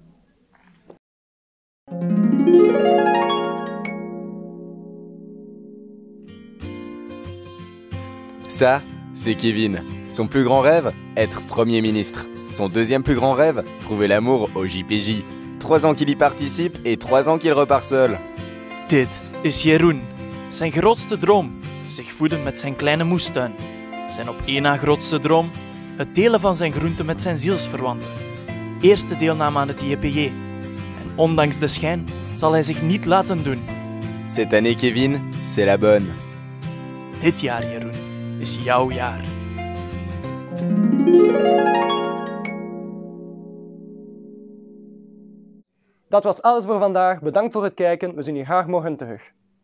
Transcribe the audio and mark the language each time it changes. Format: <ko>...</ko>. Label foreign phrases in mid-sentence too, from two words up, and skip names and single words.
<fr>Ça, c'est Kevin. Son plus grand rêve, être Premier ministre. Son deuxième plus grand rêve, trouver l'amour au JPJ. 3 ans qu'il y participe et 3 ans qu'il repart seul.</fr> <nl>Dit is Jeroen. Zijn grootste droom, zich voeden met zijn kleine moestuin. Zijn op één na grootste droom, het delen van zijn groenten met zijn zielsverwanten. Eerste deelname aan het JPJ. En ondanks de schijn zal hij zich niet laten doen.</nl> <fr>Cette année, Kevin, c'est la bonne.</fr> <nl>Dit jaar, Jeroen, is jouw jaar. Dat was alles voor vandaag. Bedankt voor het kijken. We zien u graag morgen terug.</nl>